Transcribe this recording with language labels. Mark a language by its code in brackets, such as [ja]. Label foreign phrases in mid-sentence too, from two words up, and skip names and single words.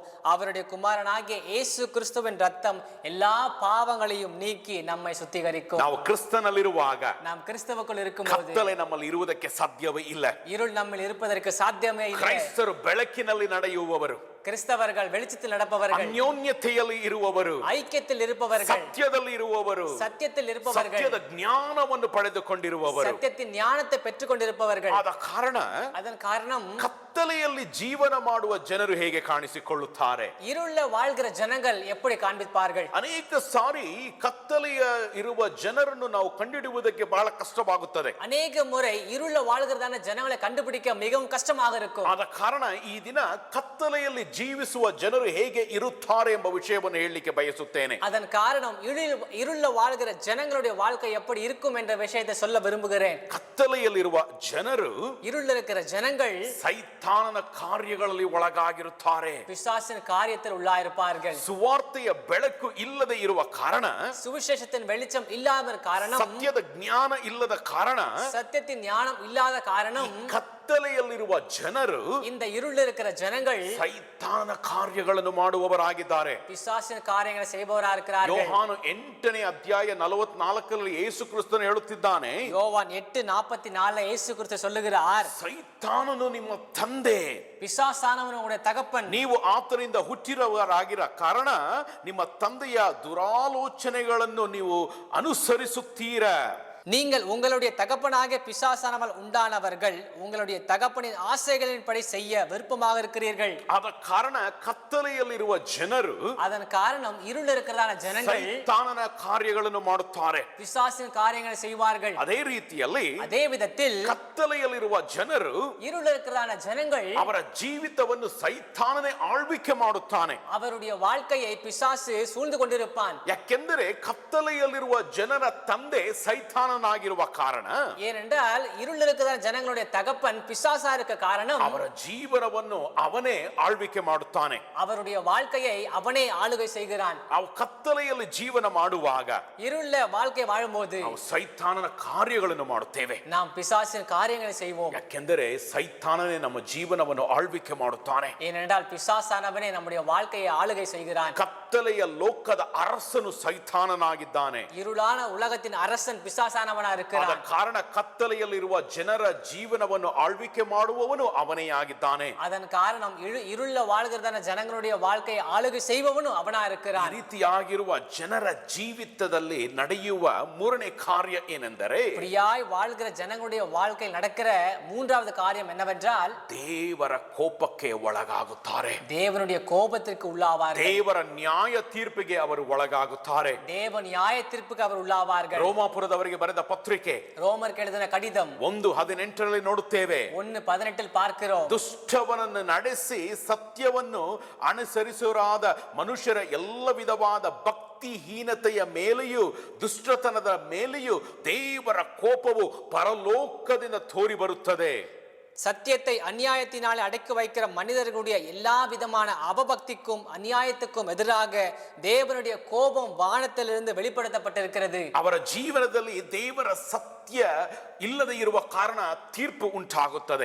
[ta] அவருடைய குமாரனாகிய இயேசு கிறிஸ்துவின் ரத்தம் எல்லா பாவங்களையும் நீக்கி நம்மை சுத்திகரிக்கும். [kn] ನಾವು ಕ್ರಿಸ್ತನಲ್ಲಿರುವಾಗ [ta] நாம் கிறிஸ்துவுக்குள் இருக்கும்போது [kn] ಕತ್ತಲೆ ನಮ್ಮಲ್ಲಿ ಇರುವುದಕ್ಕೆ ಸಾಧ್ಯವೇ ಇಲ್ಲ. [ta] இருள் நம்மில் இருப்பதற்கு சாத்தியமே இல்லை. [kn] ಕ್ರೈಸ್ತರು ಬೆಳಕಿನಲ್ಲಿ ನಡೆಯುವವರು, [ta] கிறிஸ்தவர்கள் வெளிச்சத்தில் நடப்பவர்கள், [kn] ಅನ್ಯೋನ್ಯತೆಯಲ್ಲಿ ಇರುವವರು, [ta] ஐக்கியத்தில் இருப்பவர்கள், [kn] ಸತ್ಯದಲ್ಲಿ ಇರುವವರು, [ta] சத்தியத்தில் இருப்பவர்கள், [kn] ಸತ್ಯದ ಜ್ಞಾನವನ್ನು ಪಡೆದುಕೊಂಡಿರುವವರು. [ta] சத்தியத்தின் ஞானத்தை பெற்றுக் கொண்டிருப்பவர்கள். [kn] ಆದ ಕಾರಣ [ta] அதன் காரணம் [kn] ಕತ್ತಲೆ ಕತ್ತಲೆಯಲ್ಲಿ ಜೀವನ ಮಾಡುವ ಜನರು ಹೇಗೆ ಕಾಣಿಸಿಕೊಳ್ಳುತ್ತಾರೆ? [ta] இருள வாழ்கிற ஜனங்கள் எப்படி காண்பிப்பார்கள்? [kn] ಅನೇಕ ಸಾರಿ ಕತ್ತಲೆಯ ಇರುವ ಜನರನ್ನು ನಾವು ಕಂಡುಹಿಡಿಯುವುದಕ್ಕೆ ಬಹಳ ಕಷ್ಟವಾಗುತ್ತದೆ. [ta] அநேக முறை இருள வாழ்கிறதான ஜனங்களை கண்டுபிடிக்க மிகவும் கஷ்டமாக இருக்கும். [kn] ಆದ ಕಾರಣ ಈ ದಿನ ಕತ್ತಲೆಯಲ್ಲಿ ಜೀವಿಸುವ ಜನರು ಹೇಗೆ ಇರುತ್ತಾರೆ ಎಂಬ ವಿಷಯವನ್ನು ಹೇಳಲಿಕ್ಕೆ ಬಯಸುತ್ತೇನೆ. [ta] அதன் காரணம் இருள வாழ்கிற ஜனங்களுடைய வாழ்க்கை எப்படி இருக்கும் என்ற விஷயத்தை சொல்ல விரும்புகிறேன். [kn] ಕತ್ತಲೆಯಲ್ಲಿರುವ ಜನರು [ta] இருள இருக்கிற ஜனங்கள் [kn] ಸೈತಾನನ ಕಾರ್ಯಗಳಲ್ಲಿ ಒಳಗಾಗಿರುತ್ತಾರೆ. [ta] பிசாசின் காரியத்தில் உள்ளாயிருப்பார்கள். [kn] ಸುವಾರ್ತೆಯ ಬೆಳಕು ಇಲ್ಲದೆ ಇರುವ ಕಾರಣ, [ta] சுவிசேஷத்தின் வெளிச்சம் இல்லாத காரணம், [kn] ಸತ್ಯದ ಜ್ಞಾನ ಇಲ್ಲದ ಕಾರಣ, [ta] சத்தியத்தின் ஞானம் இல்லாத காரணம், [kn] ಕತ್ತಲೆಯಲ್ಲಿರುವ ಜನರು [ta] இந்த இருள் இருக்கிற ஜனங்கள் [kn] ಸೈತಾನ ಕಾರ್ಯಗಳನ್ನು ಮಾಡುವವರಾಗಿದ್ದಾರೆ. [ta] பிசாசின் காரியங்களை செய்பவராக இருக்கிறார்கள். [kn] ಯೋಹಾನ 8ನೇ ಅಧ್ಯಾಯ 44ರಲ್ಲಿ ಯೇಸು ಕ್ರಿಸ್ತನು ಹೇಳುತ್ತಿದ್ದಾನೆ, [ta] யோவான் 8:44 இயேசு கிறிஸ்து சொல்லுகிறார், [kn] ಸೈತಾನನು ನಿಮ್ಮ ತಂದೆ, [ta] பிசாசானவன் உங்களுடைய தகப்பன், [kn] ನೀವು ಆತನಿಂದ ಹುಟ್ಟಿರುವವರಾಗಿರ ಕಾರಣ ನಿಮ್ಮ ತಂದೆಯ ದುರಾಲೋಚನೆಗಳನ್ನು ನೀವು ಅನುಸರಿಸುತ್ತೀರ. [ta] நீங்கள் உங்களுடைய தகப்பனாகிய பிசாசானவள் உண்டானவர்கள், உங்களுடைய தகப்பனின் ஆசைகளின்படி செய்ய விருப்பமாக இருக்கிறீர்கள். [kn] ಆದ ಕಾರಣ ಕತ್ತಲೆಯಲ್ಲಿರುವ ಜನರು [ta] அதன் காரணம் இருள் இருக்கிறதான ஜனங்கள் [kn] ಸೈತಾನನ ಕಾರ್ಯಗಳನ್ನು ಮಾಡುತ್ತಾರೆ. [ta] பிசாசின் காரியங்களை செய்வார்கள். [kn] ಅದೇ ರೀತಿಯಲ್ಲಿ [ta] அதே விதத்தில் [kn] ಕತ್ತಲೆಯಲ್ಲಿರುವ ಜನರು [ta] இருள் இருக்கிறதான ஜனங்கள் [kn] ಅವರ ಜೀವಿತವನ್ನು ಸೈತಾನನೇ ಆಳ್ವಿಕೆ ಮಾಡುತ್ತಾನೆ. [ta] அவருடைய வாழ்க்கையை பிசாசு சூழ்ந்து கொண்டிருப்பான். [kn] ಯಾಕೆಂದರೆ ಕತ್ತಲೆಯಲ್ಲಿರುವ ಜನರ ತಂದೆ ಸೈತಾನನಾಗಿರುವ ಕಾರಣ, [ta] ஏனென்றால் இருள் இருக்கிற ஜனங்களுடைய தகப்பன் பிசாசா இருக்க காரணம், [kn] ಅವರ ಜೀವನವನ್ನು ಅವನೇ ಆಳ್ವಿಕೆ ಮಾಡುತ್ತಾನೆ. [ta] அவருடைய வாழ்க்கையை அவனே ஆளுகை செய்கிறான். [kn] ಅವು ಕತ್ತಲೆಯಲ್ಲಿ ಜೀವನ ಮಾಡುವಾಗ [ta] இருள வாழ்க்கை வாழும்போது [kn] ನಾವು ಸೈತಾನನ ಕಾರ್ಯಗಳನ್ನು ಮಾಡುತ್ತೇವೆ. [ta] நாம் பிசாசின் காரியங்களை செய்வோம். [kn] ಯಾಕೆಂದರೆ ಸೈತಾನನೇ ನಮ್ಮ ಜೀವನವನ್ನು ಆಳ್ವಿಕೆ ಮಾಡುತ್ತಾನೆ. [ta] ஏனென்றால் பிசாசானவனே நம்முடைய வாழ்க்கையை ஆளுகை செய்கிறான். [kn] ಕತ್ತಲೆಯ ಲೋಕದ ಅರಸನು ಸೈತಾನನಾಗಿದ್ದಾನೆ. [ta] இருளான உலகத்தின் அரசன் பிசாசானவனா [kn] ಆದ [ta] இருக்கிறான். [kn] ಕಾರಣ ಕತ್ತಲೆಯಲ್ಲಿರುವ ಜನರ ಜೀವನವನ್ನು ಆಳ್ವಿಕೆ ಮಾಡುವವನು ಅವನೇ ಆಗಿದ್ದಾನೆ. [ta] அதன் காரணம் இருள வாழ்கிறதான ஜனங்களுடைய வாழ்க்கையை ஆளுகை செய்பவனும் அவனா [kn] ಈ [ta] இருக்கிறான். [kn] ರೀತಿಯಾಗಿರುವ ಜನರ ಜೀವಿತದಲ್ಲಿ ನಡೆಯುವ ಮೂರನೇ ಕಾರ್ಯ ಏನೆಂದರೆ, [ta] இப்படியாய் வாழ்கிற ஜனங்களுடைய வாழ்க்கையில் நடக்கிற மூன்றாவது காரியம் என்னவென்றால், [kn] ದೇವರ ಕೋಪಕ್ಕೆ ಒಳಗಾಗುತ್ತಾರೆ. [ta] தேவனுடைய கோபத்திற்கு உள்ளாவார்கள். [kn] ದೇವರ ನ್ಯಾಯ ತೀರ್ಪಿಗೆ ಅವರು ಒಳಗಾಗುತ್ತಾರೆ. [ta] தேவ நியாய தீர்ப்புக்கு அவர் உள்ளாவார்கள். [kn] ರೋಮಾಪುರದವರಿಗೆ ಬರೆದ ಪತ್ರಿಕೆ [ta] ரோமருக்கு எழுதின கடிதம் [kn] 1:18 ನೋಡುತ್ತೇವೆ. [ta] 1:18 பார்க்கிறோம். [kn] ದುಷ್ಟವನನ್ನು ನಡೆಸಿ ಸತ್ಯವನ್ನು ಅನುಸರಿಸುವರಾದ ಮನುಷ್ಯರ ಎಲ್ಲ ವಿಧವಾದ ಭಕ್ತಿಹೀನತೆಯ ಮೇಲೆಯೂ ದುಷ್ಟತನದ ಮೇಲೆಯೂ ದೇವರ ಕೋಪವು ಪರಲೋಕದಿಂದ ತೋರಿ ಬರುತ್ತದೆ. [ta] சத்தியத்தை அநியாயத்தினாலே அடக்கி வைக்கிற மனிதர்களுடைய எல்லா விதமான அவபக்திக்கும் அநியாயத்துக்கும் எதிராக தேவனுடைய கோபம் வானத்திலிருந்து வெளிப்படுத்தப்பட்டிருக்கிறது. [kn] ಅವರ ಜೀವನದಲ್ಲಿ ದೇವರ ಸತ್ಯ ಇಲ್ಲದೆ ಇರುವ ಕಾರಣ ತೀರ್ಪು ಉಂಟಾಗುತ್ತದೆ.